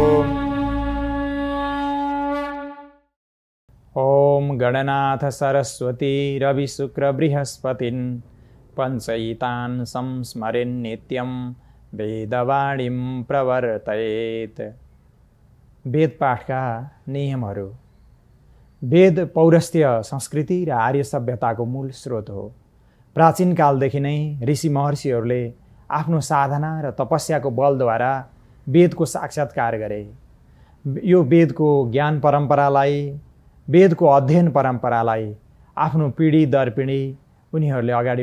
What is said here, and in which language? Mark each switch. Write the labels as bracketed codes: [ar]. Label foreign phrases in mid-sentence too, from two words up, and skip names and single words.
[sa] ओम गणनाथ सरस्वती रवि शुक्र बृहस्पतिन् पंचयितान् संस्मरेन् नित्यं वेदवाणीं प्रवर्तयेत्। [ne] वेद पाठका नियमहरू। वेद पौरस्त्य संस्कृति र आर्य सभ्यताको मूल स्रोत हो। प्राचीन कालदेखि नै ऋषि महर्षिहरूले आफ्नो साधना र तपस्याको बलद्वारा वेदको साक्षात्कार गरे। यो वेदको ज्ञान परम्परालाई, वेदको अध्ययन परम्परालाई आफ्नो पिँढी दर पिँढी उनीहरूले अगाडि